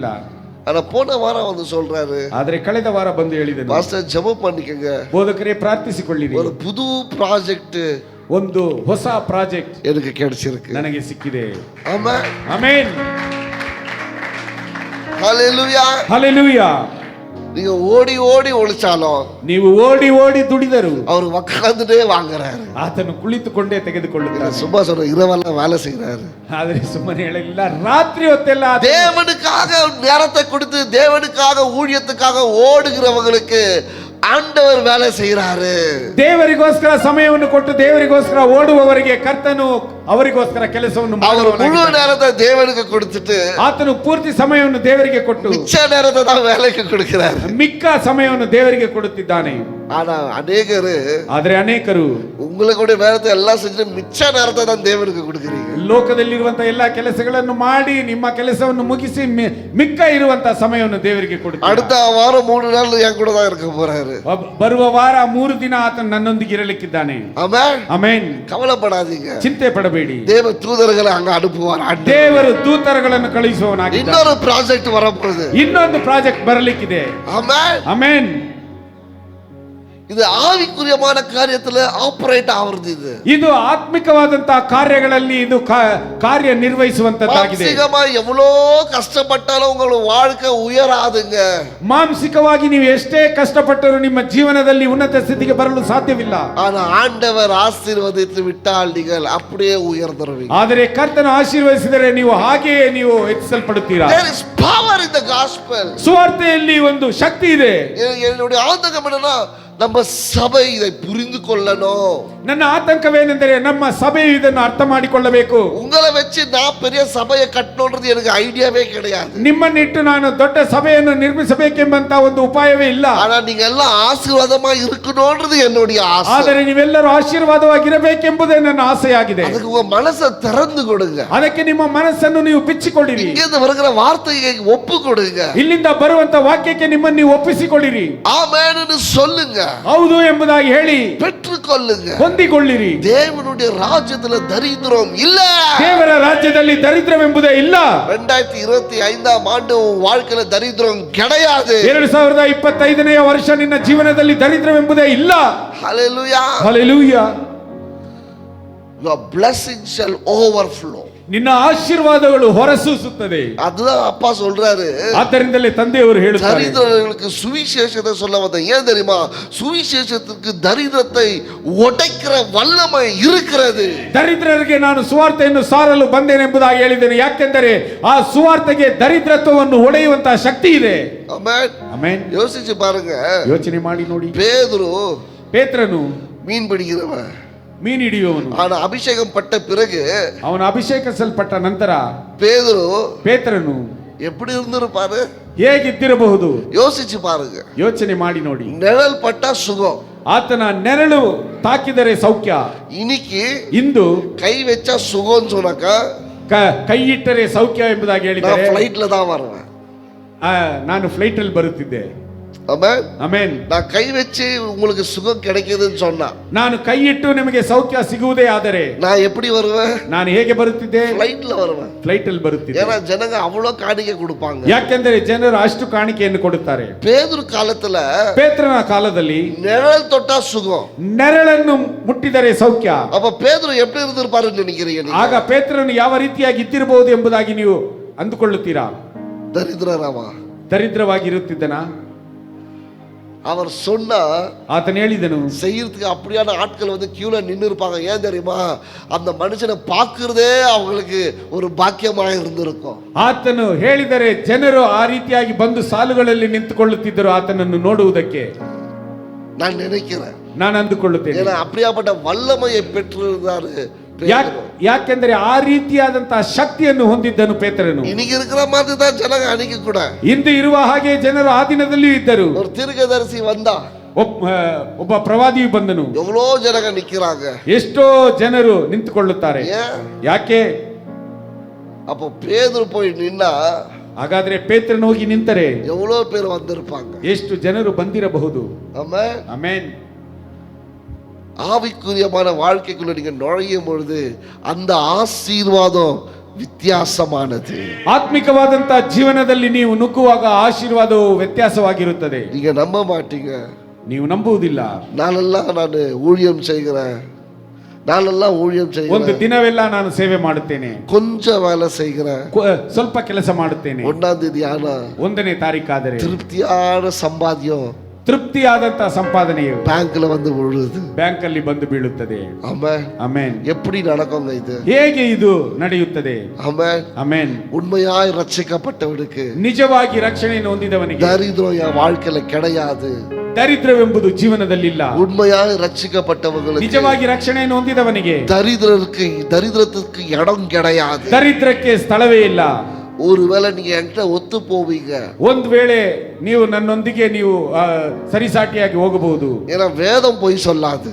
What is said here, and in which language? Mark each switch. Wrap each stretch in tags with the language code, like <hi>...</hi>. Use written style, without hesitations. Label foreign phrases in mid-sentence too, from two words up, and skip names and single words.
<ta>ஆனா போன வாரம் வந்து சொல்றாரு,</ta> <kn>ಆದರೆ ಕಳೆದ ವಾರ ಬಂದು ಹೇಳಿದನು,</kn> <ta>பாஸ்டர் ஜெபம் பண்ணிக்கங்க,</ta> <kn>ಬೋಧಕರೇ ಪ್ರಾರ್ಥಿಸಿಕೊಳ್ಳಿರಿ,</kn> <ta>ஒரு புது ப்ராஜெக்ட்,</ta> <kn>ಒಂದು ಹೊಸ ಪ್ರಾಜೆಕ್ಟ್</kn> <ta>எனக்கு கிடைச்சிருக்கு.</ta> <kn>ನನಗೆ ಸಿಕ್ಕಿದೆ.</kn> <ta>ஆமென்.</ta> <kn>ಆಮೆನ್.</kn> <ta>ஹalleluya.</ta> <kn>ಹಲ್ಲೆಲೂಯಾ.</kn> <ta>நீங்க ஓடி ஓடி ஒளிச்சாலும்</ta> <kn>ನೀವು ಓಡಿ ಓಡಿ ದುಡಿದರು</kn> <ta>அவர் உட்கார்ந்துட்டே வாங்குறாரு.</ta> <kn>ಆತನು ಕುಳಿತುಕೊಂಡೇ ತೆಗೆದುಕೊಳ್ಳುತ್ತಾನೆ.</kn> <ta>சும்மா சொல்ற இரவெல்லாம் வேலை செய்யறாரு.</ta> <kn>ಆದರೆ ಸುಮ್ಮನೆ ಹೇಳಲಿಲ್ಲ, ರಾತ್ರಿ ಹೊತ್ತೆಲ್ಲ</kn> <ta>தேவனுக்காக நேரத்தை கொடுத்து தேவனுக்காக ஊழியத்துக்காக ஓடுகிறவங்களுக்கு ஆண்டவர் வேலை செய்யறாரு.</ta> <kn>ದೇವರಿಗೋಸ್ಕರ ಸಮಯವನ್ನು ಕೊಟ್ಟು ದೇವರಿಗೋಸ್ಕರ ಓಡುವವರಿಗೆ ಕರ್ತನು ಅವರಿಗೋಸ್ಕರ ಕೆಲಸವನ್ನು</kn> <ta>அவர் முழு</ta> <kn>ಮಾಡುವವನಾಗಿದ್ದಾನೆ.</kn> <ta>நேரத்தை தேவனுக்கு கொடுத்துட்டு</ta> <kn>ಆತನು ಪೂರ್ತಿ ಸಮಯವನ್ನು ದೇವರಿಗೆ ಕೊಟ್ಟು</kn> <ta>மிச்ச நேரத்தை தான் வேலைக்கு கொடுக்கிறாரு.</ta> <kn>ಮಿಕ್ಕ ಸಮಯವನ್ನು ದೇವರಿಗೆ ಕೊಡುತ್ತಿದ್ದಾನೆ.</kn> <ta>ஆனா அநேகரு</ta> <kn>ಆದರೆ ಅನೇಕರು</kn> <ta>உங்களுக்கு நேரத்தை எல்லாம் செஞ்சு மிச்ச நேரத்தை தான் தேவனுக்கு கொடுக்குறீங்க.</ta> <kn>ಲೋಕದಲ್ಲಿರುವಂತಹ ಎಲ್ಲಾ ಕೆಲಸಗಳನ್ನು ಮಾಡಿ ನಿಮ್ಮ ಕೆಲಸವನ್ನು ಮುಗಿಸಿ ಮಿಕ್ಕ ಇರುವಂತಹ ಸಮಯವನ್ನು ದೇವರಿಗೆ ಕೊಡುತ್ತಾರೆ.</kn> <ta>அடுத்த வாரம் 3 நாள் என் கூட தான் இருக்க போறாரு.</ta> <kn>ಬರುವ ವಾರ 3 ದಿನ ಆತನು ನನ್ನೊಂದಿಗೆ ಇರಲಿಕ್ಕಿದ್ದಾನೆ.</kn> <ta>ஆமென்.</ta> <kn>ಆಮೆನ್.</kn> <ta>கவலைப்படாதீங்க,</ta> <kn>ಚಿಂತೆ ಪಡಬೇಡಿ,</kn> <ta>தேவ தூதர்களை அங்க அனுப்புவார்.</ta> <kn>ದೇವರು ದೂತರುಗಳನ್ನು ಕಳುಹಿಸುವವನಾಗಿದ್ದಾನೆ.</kn> <ta>இன்னொரு ப்ராஜெக்ட் வரப்போகுது.</ta> <kn>ಇನ್ನೊಂದು ಪ್ರಾಜೆಕ್ಟ್ ಬರಲಿಕ್ಕಿದೆ.</kn> <ta>ஆமென்.</ta> <kn>ಆಮೆನ್.</kn> <ta>இது ஆவிக்குரியமான காரியத்துல ஆபரேட் ஆவறது.</ta> <kn>ಇದು ಆತ್ಮಿಕವಾದಂತಹ ಕಾರ್ಯಗಳಲ್ಲಿ ಇದು ಕಾರ್ಯ ನಿರ್ವಹಿಸುವಂತದ್ದಾಗಿದೆ.</kn> <ta>மாம்சீகமா எவ்வளோ கஷ்டப்பட்டாலும் உங்க வாழ்க்கை உயராதுங்க.</ta> <kn>ಮಾನಸಿಕವಾಗಿ ನೀವು ಎಷ್ಟೇ ಕಷ್ಟಪಟ್ಟರೂ ನಿಮ್ಮ ಜೀವನದಲ್ಲಿ ಉನ್ನತ ಸ್ಥಿತಿಗೆ ಬರಲು ಸಾಧ್ಯವಿಲ್ಲ.</kn> <ta>ஆனா ஆண்டவர் ஆசீர்வதித்து விட்டால் நீங்கள் அப்படியே உயர்ந்துருவீங்க.</ta> <kn>ಆದರೆ ಕರ್ತನು ಆಶೀರ್ವದಿಸಿದರೆ ನೀವು ಹಾಗೆಯೇ ನೀವು ಹೆಚ್ಚಿಸಲ್ಪಡುತ್ತೀರಾ.</kn> <en>There is power in the gospel.</en> <kn>ಸುವಾರ್ತೆಯಲ್ಲಿ ಒಂದು ಶಕ್ತಿ ಇದೆ.</kn> <ta>என்னுடைய ஆதங்கம் என்னன்னா, நம்ம சபை இதை புரிந்து கொள்ளணும்.</ta> <kn>ನನ್ನ ಆತಂಕವೇನೆಂದರೆ ನಮ್ಮ ಸಭೆಯು ಇದನ್ನು ಅರ್ಥ ಮಾಡಿಕೊಳ್ಳಬೇಕು.</kn> <ta>உங்களை வச்சு நான் பெரிய சபையை கட்டணும்ன்றது எனக்கு ஐடியாவே கிடையாது.</ta> <kn>ನಿಮ್ಮನ್ನಿಟ್ಟು ನಾನು ದೊಡ್ಡ ಸಭೆಯನ್ನು ನಿರ್ಮಿಸಬೇಕೆಂಬಂತ ಒಂದು ಉಪಾಯವೇ ಇಲ್ಲ.</kn> <ta>ஆனா நீங்க எல்லாம் ஆசீர்வாதமா இருக்கணும்ன்றது என்னுடைய ஆசை.</ta> <kn>ಆದರೆ ನೀವೆಲ್ಲರೂ ಆಶೀರ್ವಾದವಾಗಿರಬೇಕೆಂಬುದೇ ನನ್ನ ಆಸೆಯಾಗಿದೆ.</kn> <ta>அதுக்கு உங்க மனசை திறந்து கொடுங்க.</ta> <kn>ಅದಕ್ಕೆ ನಿಮ್ಮ ಮನಸ್ಸನ್ನು ನೀವು ಬಿಚ್ಚಿಕೊಳ್ಳಿರಿ.</kn> <ta>இங்கிருந்து வருகிற வார்த்தையை ஒப்பு கொடுங்க.</ta> <kn>ಇಲ್ಲಿಂದ ಬರುವಂತ ವಾಕ್ಯಕ್ಕೆ ನಿಮ್ಮನ್ನು ನೀವು ಒಪ್ಪಿಸಿಕೊಳ್ಳಿರಿ.</kn> <ta>ஆமென்னு சொல்லுங்க.</ta> <kn>ಹೌದು ಎಂಬುದಾಗಿ ಹೇಳಿ</kn> <ta>பெற்றுக்கொள்ளுங்க.</ta> <kn>ಹೊಂದಿಕೊಳ್ಳಿರಿ.</kn> <ta>தேவனுடைய ராஜ்யத்துல தரித்திரம் இல்ல.</ta> <kn>ದೇವರ ರಾಜ್ಯದಲ್ಲಿ ದರಿದ್ರವೆಂಬುದೇ ಇಲ್ಲ.</kn> <ta>2025 ஆண்டு வாழ்க்கையில தரித்திரம் கிடையாது.</ta> <kn>2025ನೇ ವರ್ಷ ನಿನ್ನ ಜೀವನದಲ್ಲಿ ದರಿದ್ರವೆಂಬುದೇ ಇಲ್ಲ.</kn> <ta>ஹalleluya.</ta> <kn>ಹಲ್ಲೆಲೂಯಾ.</kn> <en>Your blessing shall overflow.</en> <kn>ನಿನ್ನ ಆಶೀರ್ವಾದಗಳು ಹೊರಸೂಸುತ್ತದೆ.</kn> <ta>அதுதான் அப்பா சொல்றாரு.</ta> <kn>ಆದ್ದರಿಂದಲೇ ತಂದೆಯವರು ಹೇಳುತ್ತಾರೆ,</kn> <ta>தரித்திரர்களுக்கு சுவிசேஷத்தை சொல்ல வந்தேன். ஏன் தெரியுமா? சுவிசேஷத்துக்கு தரித்திரத்தை உடைக்கிற வல்லமை இருக்கிறது.</ta> <kn>ದರಿದ್ರರಿಗೆ ನಾನು ಸುವಾರ್ತೆಯನ್ನು ಸಾರಲು ಬಂದೇನೆಂಬುದಾಗಿ ಹೇಳಿದ್ದೇನೆ. ಯಾಕೆಂದರೆ ಆ ಸುವಾರ್ತೆಗೆ ದರಿದ್ರತ್ವವನ್ನು ಒಡೆಯುವಂತಹ ಶಕ್ತಿ ಇದೆ.</kn> <ta>ஆமென்.</ta> <kn>ಆಮೆನ್.</kn> <ta>யோசிச்சு பாருங்க.</ta> <kn>ಯೋಚನೆ ಮಾಡಿ ನೋಡಿ. ಪೇತ್ರನು</kn> <ta>மீன் பிடிக்கிறவன்,</ta> <kn>ಮೀನು ಹಿಡಿಯುವವನು.</kn> <ta>ஆனா அபிஷேகம் பட்ட பிறகு,</ta> <kn>ಅವನ ಅಭಿಷೇಕಿಸಲ್ಪಟ್ಟ ನಂತರ</kn> <ta>பேதுரு</ta> <kn>ಪೇತ್ರನು</kn> <ta>எப்படி இருந்திருப்பாரு?</ta> <kn>ಹೇಗಿದ್ದಿರಬಹುದು</kn> <ta>யோசிச்சு பாருங்க.</ta> <kn>ಯೋಚನೆ ಮಾಡಿ ನೋಡಿ.</kn> <ta>நிழல் பட்டா சுகம்,</ta> <kn>ಆತನ ನೆರಳು ತಾಕಿದರೆ ಸೌಖ್ಯ.</kn> <ta>இன்னைக்கு</ta> <kn>ಇಂದು</kn> <ta>கை வச்சா சுகம்னு சொன்னாக்கா</ta> <kn>ಕೈ ಇಟ್ಟರೆ ಸೌಖ್ಯ ಎಂಬುದಾಗಿ</kn> <ta>நான்</ta> <kn>ಹೇಳಿದರೆ</kn> <ta>ஃப்ளைட்ல தான் வருவேன்.</ta> <kn>ನಾನು ಫ್ಲೈಟ್ ಅಲ್ಲಿ ಬರುತ್ತಿದ್ದೆ.</kn> <ta>ஆமென்.</ta> <kn>ಆಮೆನ್.</kn> <ta>நான் கை வச்சு உங்களுக்கு சுகம் கிடைக்குதுன்னு சொன்னா</ta> <kn>ನಾನು ಕೈ ಇಟ್ಟು ನಿಮಗೆ ಸೌಖ್ಯ ಸಿಗುವುದೇ ಆದರೆ</kn> <ta>நான் எப்படி வருவேன்?</ta> <kn>ನಾನು ಹೇಗೆ ಬರುತ್ತಿದ್ದೆ?</kn> <ta>ஃப்ளைட்ல வருவேன்.</ta> <kn>ಫ್ಲೈಟ್ ಅಲ್ಲಿ ಬರುತ್ತಿದ್ದೆ.</kn> <ta>ஏன்னா ஜனங்க அவ்வளோ காணிக்கை கொடுப்பாங்க.</ta> <kn>ಯಾಕೆಂದರೆ ಜನರು ಅಷ್ಟು ಕಾಣಿಕೆಯನ್ನು ಕೊಡುತ್ತಾರೆ.</kn> <ta>பேதுரு ಕಾಲத்துல</ta> <kn>ಪೇತ್ರನ ಕಾಲದಲ್ಲಿ</kn> <ta>நிழல் தொட்டா சுகம்,</ta> <kn>ನೆರಳನ್ನು ಮುಟ್ಟಿದರೆ ಸೌಖ್ಯ.</kn> <ta>அப்ப பேதுரு எப்படி இருந்திருப்பாருன்னு நினைக்கிறீங்க நீங்க?</ta> <kn>ಆಗ ಪೇತ್ರನು ಯಾವ ರೀತಿಯಾಗಿ ಇದ್ದಿರಬಹುದು ಎಂಬುದಾಗಿ ನೀವು ಅಂದುಕೊಳ್ಳುತ್ತೀರಾ? ದರಿದ್ರರಾಮ, ದರಿದ್ರವಾಗಿರುತ್ತಿದ್ದನಾ?</kn> <ta>அவர் சொன்னா</ta> <kn>ಆತನು ಹೇಳಿದನು,</kn> <ta>செய்யறதுக்கு அப்படியான ஆட்கள் வந்து கியூல நின்று இருப்பாங்க. ஏன் தெரியுமா? அந்த மனுஷனை பார்க்கிறதே அவங்களுக்கு ஒரு பாக்கியமாக இருந்திருக்கும்.</ta> <kn>ಆತನು ಹೇಳಿದರೆ ಜನರು ಆ ರೀತಿಯಾಗಿ ಬಂದು ಸಾಲುಗಳಲ್ಲಿ ನಿಂತುಕೊಳ್ಳುತ್ತಿದ್ದರು ಆತನನ್ನು ನೋಡುವುದಕ್ಕೆ.</kn> <ta>நான் நினைக்கிறேன்,</ta> <kn>ನಾನು ಅಂದುಕೊಳ್ಳುತ್ತೇನೆ.</kn> <ta>ஏன்னா அப்படியாப்பட்ட வல்லமையை பெற்றிருந்தாரு.</ta> <kn>ಯಾಕೆಂದರೆ ಆ ರೀತಿಯಾದಂತಹ ಶಕ್ತಿಯನ್ನು ಹೊಂದಿದ್ದನು ಪೇತ್ರನು.</kn> <ta>இன்னைக்கு இருக்கிற மாதிரி தான் ஜனங்க அன்னைக்கு கூட</ta> <kn>ಇಂದು ಇರುವ ಹಾಗೆ ಜನರು ಆ ದಿನದಲ್ಲಿ ಇದ್ದರು.</kn> <ta>ஒரு தீர்க்கதரிசி வந்தா,</ta> <kn>ಒಬ್ಬ ಪ್ರವಾದಿಯು ಬಂದನು,</kn> <ta>எவ்வளோ ஜனங்க நிக்கிறாங்க,</ta> <kn>ಎಷ್ಟೋ ಜನರು ನಿಂತುಕೊಳ್ಳುತ್ತಾರೆ. ಯಾಕೆ?</kn> <ta>அப்போ பேதுரு போய் நின்னா</ta> <kn>ಹಾಗಾದ್ರೆ ಪೇತ್ರನು ಹೋಗಿ ನಿಂತರೆ</kn> <ta>எவ்வளோ பேர் வந்திருப்பாங்க,</ta> <kn>ಎಷ್ಟು ಜನರು ಬಂದಿರಬಹುದು.</kn> <ta>ஆமென்.</ta> <kn>ಆಮೆನ್.</kn> <ta>ஆவிக்குரியமான வாழ்க்கைக்குள்ள நீங்க நுழையும் பொழுது அந்த ஆசீர்வாதம் வித்தியாசமானது.</ta> <kn>ಆತ್ಮಿಕವಾದಂತಹ ಜೀವನದಲ್ಲಿ ನೀವು ನುಗ್ಗುವಾಗ ಆಶೀರ್ವಾದವು ವ್ಯತ್ಯಾಸವಾಗಿರುತ್ತದೆ.</kn> <ta>நீங்க நம்ப மாட்டீங்க,</ta> <kn>ನೀವು ನಂಬುವುದಿಲ್ಲ.</kn> <ta>நாளெல்லாம் நான் ஊழியம் செய்கிறேன், நாளெல்லாம் ஊழியம்</ta> <kn>ಒಂದು</kn> <ta>செய்கிறேன்,</ta> <kn>ದಿನವೆಲ್ಲ ನಾನು ಸೇವೆ ಮಾಡುತ್ತೇನೆ,</kn> <ta>கொஞ்சம் வேலை செய்கிறேன்,</ta> <kn>ಸ್ವಲ್ಪ ಕೆಲಸ ಮಾಡುತ್ತೇನೆ.</kn> <ta>1ஆம் தேதி ஆனா</ta> <kn>1ನೇ ತಾರೀಕಾದರೆ</kn> <ta>திருப்தியான சம்பாத்தியம்</ta> <kn>ತೃಪ್ತಿಯಾದಂತಹ ಸಂಪಾದನೆಯು</kn> <ta>பேங்க்ல வந்து விழுது,</ta> <kn>ಬ್ಯಾಂಕ್ ಅಲ್ಲಿ ಬಂದು ಬೀಳುತ್ತದೆ.</kn> <ta>ஆமென்.</ta> <kn>ಆಮೆನ್.</kn> <ta>எப்படி நடக்குங்க இது?</ta> <kn>ಹೇಗೆ ಇದು ನಡೆಯುತ್ತದೆ?</kn> <ta>ஆமென்.</ta> <kn>ಆಮೆನ್.</kn> <ta>உண்மையாய் ரட்சிக்கப்பட்டவனுக்கு</ta> <kn>ನಿಜವಾಗಿ ರಕ್ಷಣೆಯನ್ನು ಹೊಂದಿದವನಿಗೆ</kn> <ta>தரித்திரம் என் வாழ்க்கையில கிடையாது.</ta> <kn>ದರಿದ್ರವೆಂಬುದು ಜೀವನದಲ್ಲಿಲ್ಲ.</kn> <ta>உண்மையாய் ரட்சிக்கப்பட்டவங்களுக்கு</ta> <kn>ನಿಜವಾಗಿ ರಕ್ಷಣೆಯನ್ನು ಹೊಂದಿದವನಿಗೆ</kn> <ta>தரித்திரத்துக்கு இடம் கிடையாது.</ta> <kn>ದರಿದ್ರಕ್ಕೆ ಸ್ಥಳವೇ ಇಲ್ಲ.</kn> <ta>ஒருவேளை நீங்க என்கிட்ட ஒத்து போவீங்க,</ta> <kn>ಒಂದು ವೇಳೆ ನೀವು ನನ್ನೊಂದಿಗೆ ನೀವು ಸರಿಸಾಟಿಯಾಗಿ ಹೋಗಬಹುದು.</kn> <ta>ஏன்னா வேதம் போய் சொல்லாது.</ta>